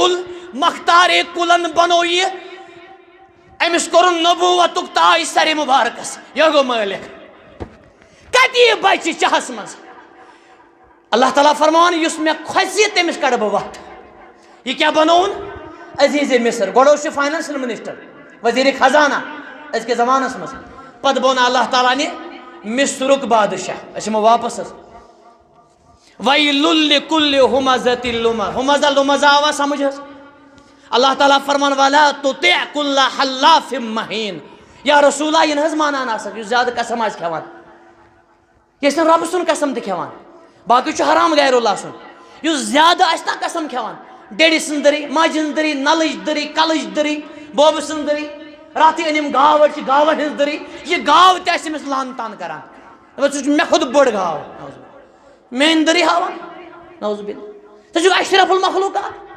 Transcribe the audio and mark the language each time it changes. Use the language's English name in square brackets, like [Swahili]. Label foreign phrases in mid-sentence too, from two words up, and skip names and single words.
[Kashmiri] کُلن بنو یہ امس کورُن نبوتُک تاج سرِ مبارکس یہ گو مٲلک کتہِ یہ بچہ چاہس مز اللہ تعالیٰ فرمان یُس مےٚ کھۄژِ تٔمِس کڑٕ بہٕ وتھ یہ کیا بنوُن عزیز مصر گۄڈٕ اوس یہِ [English] Financial Minister [Kashmiri] وزیر خزانہ أزکِس زمانس مز پتہٕ بوٚن اللہ تعالیٰ نہِ مصرُک بادشاہ أسۍ یِمو واپس حظ [Arabic] وَيْلٌ لِكُلِّ هُمَزَةٍ لُمَزَةٍ [Kashmiri] ہُمزہ لُمزہ آوا سمجھ حظ اللہ تعالیٰ فرمان [Arabic] وَلَا تُطِعْ كُلَّ حَلَّافٍ مَهِينٍ [Kashmiri] یا رسولہ یہ حظ مانان آسان یُس زیادٕ قسم آسہِ کھٮ۪وان یہِ ٲسۍ نہٕ رۄبہٕ سُنٛد قسم تہِ کھٮ۪وان باقٕے چھُ حرام غیر اللہ سُنٛد یُس زیادٕ آسہِ نا قسم کھٮ۪وان ڈیڈی سٕنٛز دٔری ماجہِ ہٕنٛز دٔری نلٕچ دٔری کلٕچ دٔری بوبہٕ سٕنٛز دٔری راتھٕے أنِم گاو چھِ گاوَن ہٕنٛز دٔری یہِ گاو تہِ آسہِ أمِس لان تان کران دَپان ژٕ چھُکھ مےٚ کھۄتہٕ بٔڑ گاو میٲنۍ دٔری ہاوان [Arabic] نعوذ باللہ [Kashmiri] ژٕ چھُکھ [Arabic] اشرف المخلوقات